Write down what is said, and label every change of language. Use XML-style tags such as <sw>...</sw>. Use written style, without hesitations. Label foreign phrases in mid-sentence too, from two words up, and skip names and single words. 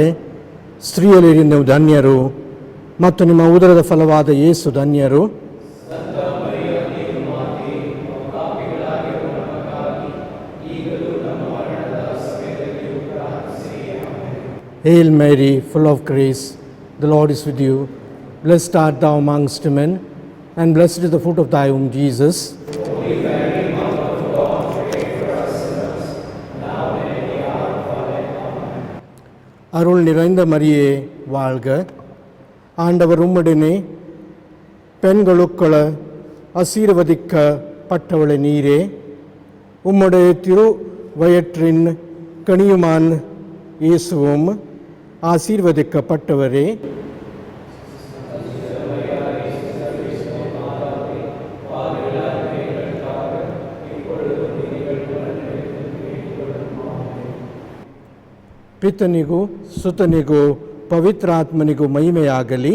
<kn>ಸ್ತ್ರೀಯಲ್ಲಿ ನೀವು ಧನ್ಯರು ಮತ್ತು ನಿಮ್ಮ ಉದರದ ಫಲವಾದ ಯೇಸು ಧನ್ಯರು.</kn> <en>Hail Mary, full of grace, the Lord is with you. Blessed art thou amongst women, and blessed is the fruit of thy womb, Jesus.</en> <ta>அருள் நிறைந்த மரியே வாழ்க, ஆண்டவர் உம்முடனே, பெண்களுக்குள்ள ஆசீர்வதிக்கப்பட்டவளே நீரே, உம்முடைய திருவயிற்றின் கனியுமான் இயேசுவும் ஆசீர்வதிக்கப்பட்டவரே.</ta> <kn>ಪಿತನಿಗೂ ಸುತನಿಗೂ ಪವಿತ್ರಾತ್ಮನಿಗೂ ಮಹಿಮೆಯಾಗಲಿ.</kn>